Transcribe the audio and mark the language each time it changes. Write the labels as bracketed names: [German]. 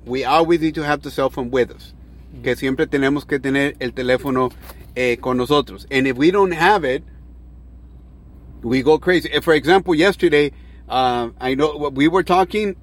[English] We always need to have the cell phone with us. Mm-hmm. [Spanish] Que siempre tenemos que tener el teléfono con nosotros. [English] And if we don't have it, we go crazy. If, for example, yesterday, I know what we were talking.